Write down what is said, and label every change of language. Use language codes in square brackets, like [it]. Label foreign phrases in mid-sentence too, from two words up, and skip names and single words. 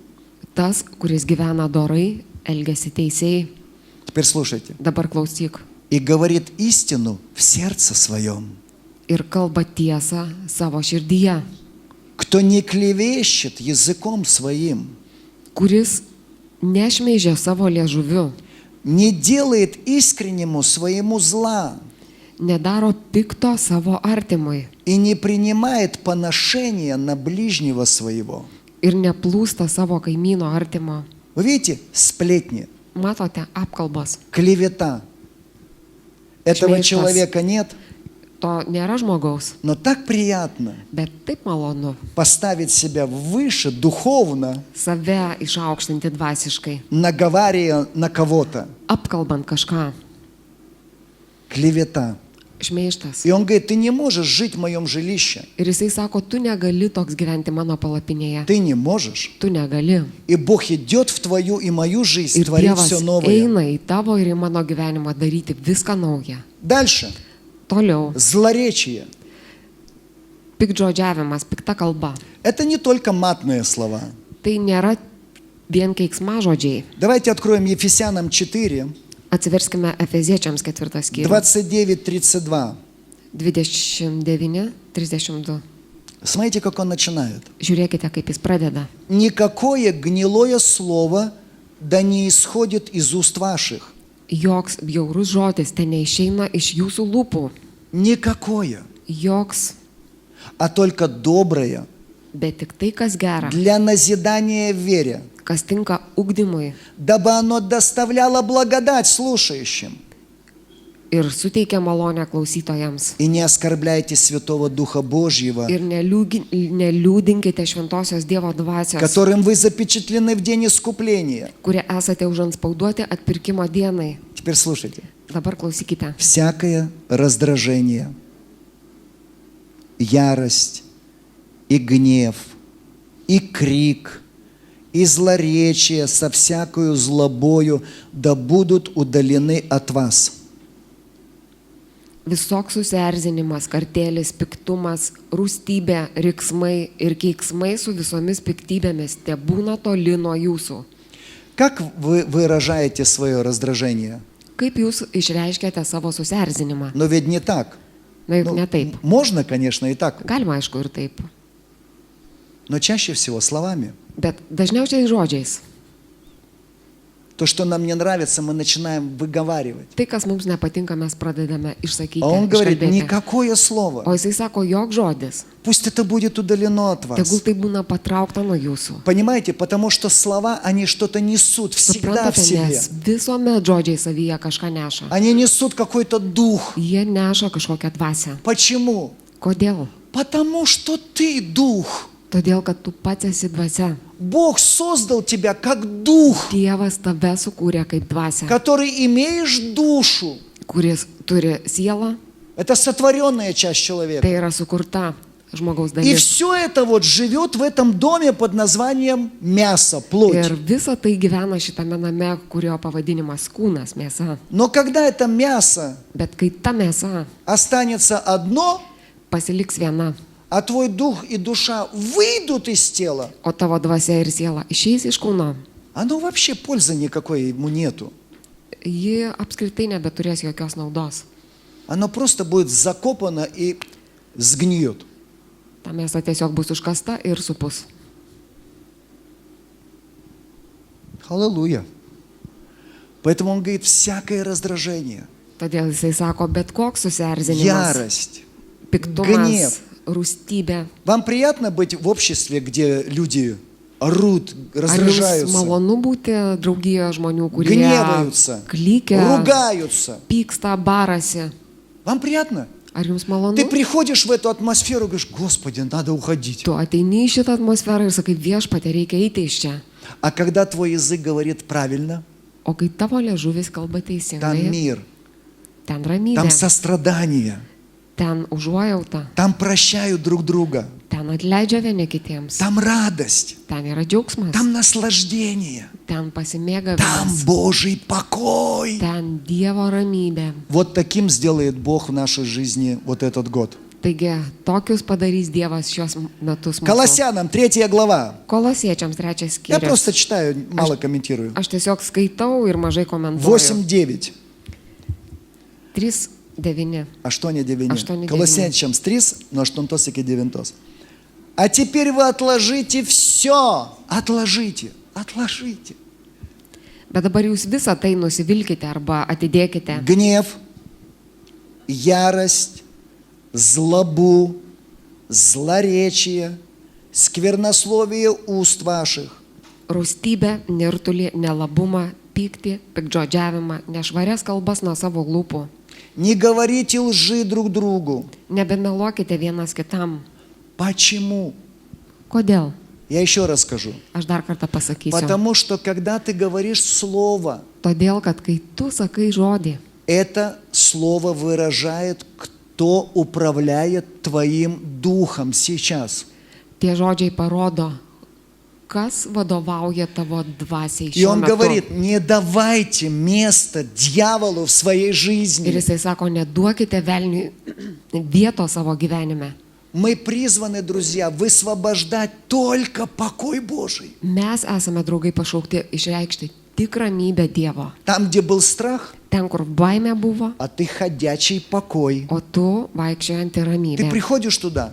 [lt] Tas, kuris gyvena dorai, elgesi teisėjai. [ru] Теперь слушайте. [lt] Dabar klausyk. [ru] И говорит истину в сердце своем. [lt] Ir kalba tiesą savo širdyje. [ru] Кто не клевещет языком своим, [lt] Kuris nešmeižia savo liežuviu. [ru] не делает искреннему своему зла [lt] Nedaro pikto savo artimui. [ru] и не принимает поношения на ближнего своего. [lt] Ir neplūsta savo kaimyno artimo. [ru] Вы видите, сплетни, [lt] Matote, apkalbos. [ru] клевета. Этого [lt] Шмейхтас. [ru] человека нет, [lt] To nėra žmogaus. [ru] но так приятно [lt] Bet taip malonu [ru] поставить себя выше духовно, [lt] save išaukštinti dvasiškai. [ru] наговаривая на кого-то. [lt] Apkalbant kažką. [ru] Клевета. [lt] Šmeištas. [ru] И он говорит, ты не можешь жить в моем жилище. [lt] Ir jisai sako, tu negali toks gyventi mano palapinėje. [ru] Ты не можешь. [lt] Tu negali. [ru] И Бог идет в твою и мою жизнь, [lt] Ir [ru] творит [lt] Dievas [ru] все новое. [lt] eina į tavo ir į mano gyvenimą daryti viską naują. [ru] Дальше. [lt] Toliau. [ru] Злоречие. [lt] Pikdžodžiavimas, pikta kalba. [ru] Это не только матные слова. [lt] Tai nėra vien keiksmažodžiai. [ru] Давайте откроем Ефесянам 4, [lt] Atsiverskime Efeziečiams 4 skyrių. 29-32. 29-32. [ru] Смотрите, как он начинает. [lt] Žiūrėkite, kaip jis pradeda. [ru] Никакое гнилое слово да не исходит из уст ваших. [lt] Joks bjaurus žodis ten neišeina iš jūsų lūpų. [ru] Никакое. [lt] Joks [ru] А только доброе, [lt] bet tik tai, kas gera, [ru] для назидания в вере, [lt] kas tinka ugdymui [ru] дабы оно доставляло благодать слушающим. [lt] ir suteikia malonę klausytojams. [ru] И не оскорбляйте Святого Духа Божьего, [lt] Ir neliūdinkite šventosios Dievo dvasios, [ru] которым вы запечатлены в день искупления. [lt] kurie esate užanspauduoti atpirkimo dienai. [ru] Теперь слушайте. [lt] Dabar klausykite. [ru] Всякое раздражение, ярость и гнев, и крик, и злоречие со всякою злобою да будут удалены от вас. [lt] Visoks susierzinimas, kartėlis, piktumas, rūstybė, riksmai ir keiksmai su visomis piktybėmis te būna toli nuo jūsų. [ru] Как вы выражаете свое раздражение? [lt] Kaip jūs išreiškiate savo susierzinimą? [ru] Но ведь не так. [lt] Na juk [ru] Ну, [lt] ne taip. [ru] можно, конечно, и так, [lt] Galima, aišku, ir taip. [ru] но чаще всего словами. [lt] Bet dažniausiai žodžiais. [ru] То, что нам не нравится, мы начинаем выговаривать. [lt] Tai, kas mums nepatinka, mes pradedame išsakyti. [ru] А он говорит, [lt] iškalbėti. [ru] никакое слово. [lt] O jisai sako, jog žodis. [ru] Пусть это будет удалено от [lt] Tegul [ru] вас. [lt] tai būna patraukta nuo jūsų. [ru] Понимаете, потому что слова, они что-то несут всегда в [lt] Suprantate, [ru] себе. [lt] nes visuomet žodžiai savyje kažką neša. [ru] Они несут какой-то дух. [lt] Jie neša kažkokią dvasę. [ru] Почему? [lt] Kodėl? [ru] Потому что ты дух. [lt] Todėl, kad tu pats esi dvasia. [ru] Бог создал тебя как дух, [lt] Dievas tave sukūrė kaip dvasia, [ru] который имеешь душу. [lt] kuris turi sielą, [ru] Это сотворенная часть человека. [lt] tai yra sukurta žmogaus [ru] И [lt] dalis. [ru] все это вот живет в этом доме под названием мясо, плоть. [lt] Ir visa tai gyvena šitame name, kurio pavadinimas kūnas, mėsa. [ru] Но когда это мясо [lt] Bet kai ta mėsa [ru] останется одно, [lt] pasiliks viena, [ru] а твой дух и душа выйдут из тела, [lt] o tavo dvasia ir siela išeis iš kūno, [ru] оно вообще пользы никакой ему нету. [lt] ji apskritai nebeturės jokios naudos. [ru] Оно просто будет закопано и сгниет. [lt] Ta mėsa tiesiog bus užkasta ir supus. [ru] Аллилуйя. Поэтому он говорит, всякое раздражение, [lt] Todėl jisai sako, bet koks susierzinimas, [ru] ярость. Гнев. [lt] piktumas, rūstybė. [ru] Вам приятно быть в обществе, где люди орут, [lt] Ar jums [ru] раздражаются, [lt] malonu būti draugijoje žmonių, kurie [ru] гневаются, [lt] klykia, [ru] ругаются? [lt] pyksta, barasi? [ru] Вам приятно? [lt] Ar jums malonu? [ru] Ты приходишь в эту атмосферу и говоришь, Господи, надо уходить. [lt] Tu ateini į šitą atmosferą ir sakai, viešpatie, reikia eiti iš čia. [ru] А когда твой язык говорит правильно, [lt] O kai tavo liežuvis kalba [ru] там [lt] teisingai, [ru] мир, [lt] ten ramybė, [ru] там сострадание, [lt] ten užuojauta, [ru] там прощают друг друга, [lt] ten atleidžia vieni kitiems, [ru] там радость, [lt] ten yra džiaugsmas, [ru] там наслаждение, [lt] ten [ru] там [lt] pasimėgavimas, [ru] Божий покой. [lt] ten Dievo ramybė. [ru] Вот таким сделает Бог в нашей жизни вот этот год. [lt] Taigi, tokius padarys Dievas šios metus mūsų. [ru] Колоссянам 3 глава. [lt] Kolosiečiams 3 [ru] Я [lt] skyrius. [ru] просто читаю, мало комментирую. [lt] Aš tiesiog skaitau ir mažai komentuoju. 8-9. 3:9. 8-9. 8-9. [ru] Колоссянчams 3, но 8-9. А теперь вы отложите все. Отложите. Отложите. [lt] Bet dabar jūs visą tai nusivilkite arba atidėkite. [ru] Гнев, ярость, злобу, злоречие, сквернословие уст ваших. [lt] Rūstybę, nirtulį, nelabumą, pyktį, piktžodžiavimą, nešvarias kalbas nuo savo lūpų. [ru] Не говорите лжи друг другу. [lt] Nebemeluokite vienas kitam. [ru] Почему? [lt] Kodėl? [ru] Я еще раз скажу. [lt] Aš dar kartą pasakysiu. [ru] Потому что когда ты говоришь слово, [lt] Todėl, kad kai tu sakai žodį, [ru] это слово выражает, кто управляет твоим духом сейчас. [lt] tie žodžiai parodo, kas vadovauja tavo dvasiai [ru] И [lt] šiuo [ru] он [lt] metu. [ru] говорит, не давайте место дьяволу в своей [lt] Ir [ru] жизни. [lt] jisai sako, neduokite velniui vietos savo gyvenime. [ru] Мы призваны, друзья, высвобождать только покой Божий. [lt] Mes esame draugai pašaukti išreikšti tik ramybę Dievo. [ru] Там, где был страх, [lt] Ten, kur baimė buvo, [ru] а ты ходячий покой. [lt] o tu vaikščiojanti [ru] Ты [lt] ramybė. [ru] приходишь туда